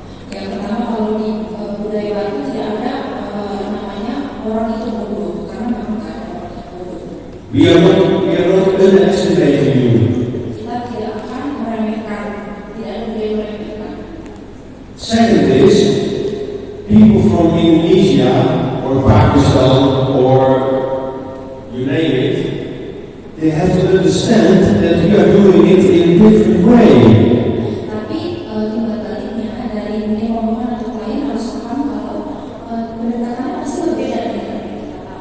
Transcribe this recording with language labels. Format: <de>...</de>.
<id>Yang pertama, kalau di budaya barat itu tidak ada namanya orang itu bodoh, karena memang tidak ada orang yang bodoh.</id> <en>We are not underestimating you.</en> <id>Kita tidak akan meremehkan, tidak ada budaya meremehkan.</id> <en>Second is, people from Indonesia or Pakistan or you name it, they have to understand that we are doing it in a different way.</en> <id>Tapi timbal baliknya dari pemohon atau klien harus paham kalau pendekatannya pasti berbeda dengan kita.</id>